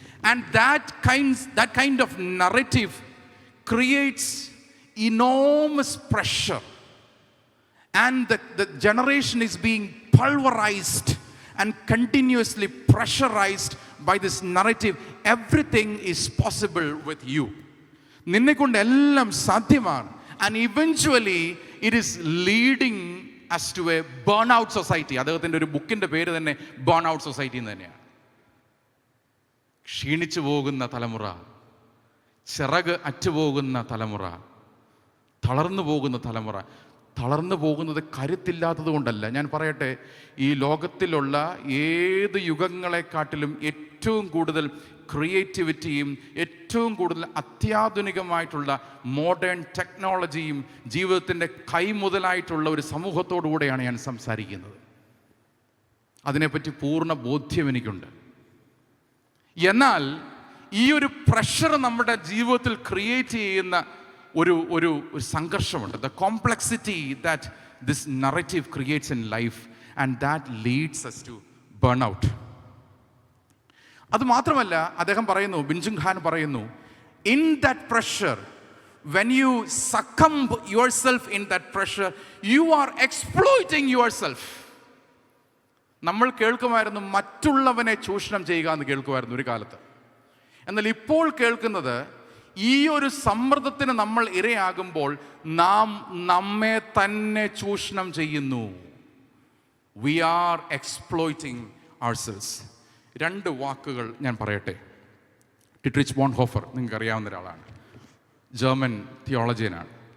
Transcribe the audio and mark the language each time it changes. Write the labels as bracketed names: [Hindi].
[English] And that kind of narrative creates enormous pressure, and the generation is being pulverized and continuously pressurized by this narrative. Everything is possible with you. [Malayalam] നിന്നെക്കൊണ്ട് എല്ലാം സാധ്യമാണ്. [English] And eventually it is leading us to a burnout society. [Malayalam] അദ്ദേഹത്തിൻ്റെ ഒരു ബുക്കിൻ്റെ പേര് തന്നെ burnout society എന്ന് തന്നെയാണ്. ക്ഷീണിച്ചു പോകുന്ന തലമുറ, ചിറക് അറ്റുപോകുന്ന തലമുറ, തളർന്നു പോകുന്ന തലമുറ. തളർന്നു പോകുന്നത് കരുത്തില്ലാത്തത് കൊണ്ടല്ല. ഞാൻ പറയട്ടെ, ഈ ലോകത്തിലുള്ള ഏത് യുഗങ്ങളെക്കാട്ടിലും ഏറ്റവും കൂടുതൽ ക്രിയേറ്റിവിറ്റിയും ഏറ്റവും ഏറ്റവും കൂടുതൽ അത്യാധുനികമായിട്ടുള്ള മോഡേൺ ടെക്നോളജിയും ജീവിതത്തിൻ്റെ കൈമുതലായിട്ടുള്ള ഒരു സമൂഹത്തോടുകൂടെയാണ് ഞാൻ സംസാരിക്കുന്നത്. അതിനെപ്പറ്റി പൂർണ്ണ ബോധ്യം എനിക്കുണ്ട്. എന്നാൽ ഈ ഒരു പ്രഷർ നമ്മുടെ ജീവിതത്തിൽ ക്രിയേറ്റ് ചെയ്യുന്ന ഒരു ഒരു സംഘർഷമുണ്ട്. [English] The complexity that this narrative creates in life and that leads us to burn out. [Malayalam] അത് മാത്രമല്ല, അദ്ദേഹം പറയുന്നു, ബിൻജുങ് ഖാൻ പറയുന്നു, [English] In that pressure, when you succumb yourself in that pressure, you are exploiting yourself. [Malayalam] നമ്മൾ കേൾക്കുമായിരുന്നു മറ്റുള്ളവനെ ചൂഷണം ചെയ്യുക എന്ന് കേൾക്കുമായിരുന്നു ഒരു കാലത്ത്. എന്നാൽ ഇപ്പോൾ കേൾക്കുന്നത്, ഈ ഒരു സമ്മർദ്ദത്തിന് നമ്മൾ ഇരയാകുമ്പോൾ നാം നമ്മെ തന്നെ ചൂഷണം ചെയ്യുന്നു. [English] We are exploiting ourselves. [Malayalam] 2 വാക്കുകൾ ഞാൻ പറയട്ടെ. ഡിട്രിച്ച് ബോൺഹോഫർ, നിങ്ങൾക്ക് അറിയാവുന്ന ഒരാളാണ്, ജർമ്മൻ തിയോളജിയനാണ്.